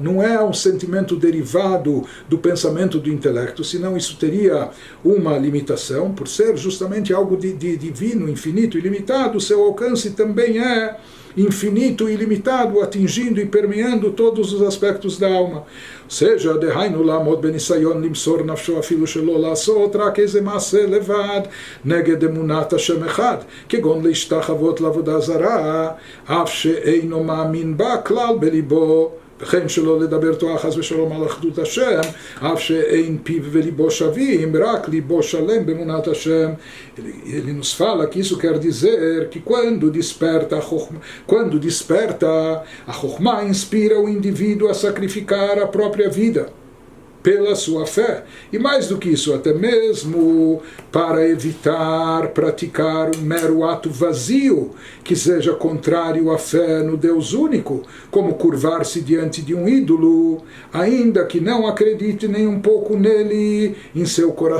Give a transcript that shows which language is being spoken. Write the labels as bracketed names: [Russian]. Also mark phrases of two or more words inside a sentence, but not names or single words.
[Portuguese] Não é um sentimento derivado do pensamento do intelecto, senão isso teria uma limitação. Por ser justamente algo de divino, infinito e ilimitado, seu alcance também é infinito e ilimitado, atingindo e permeando todos os aspectos da alma. Seja, [Hebrew] דהיינו לעמוד בניסיון למסור נפשו אפילו שלא לעשות רק איזה מעשה לבד נגד אמונת השם אחד, כגון להשתחוות לעבודה זרה, אף שאינו מאמין בה כלל בליבו, וכן שלא לדבר תורה חס ושלום על אחדות השם, אף שאין פיו וליבו שווים, רק ליבו שלם באמונת השם. [Portuguese] Ele nos fala que isso quer dizer que quando desperta a chokhmah inspira o indivíduo a sacrificar a própria vida pela sua fé, e mais do que isso, até mesmo para evitar praticar um mero ato vazio que seja contrário à fé no Deus único, como curvar-se diante de um ídolo, ainda que não acredite nem um pouco nele em seu coração.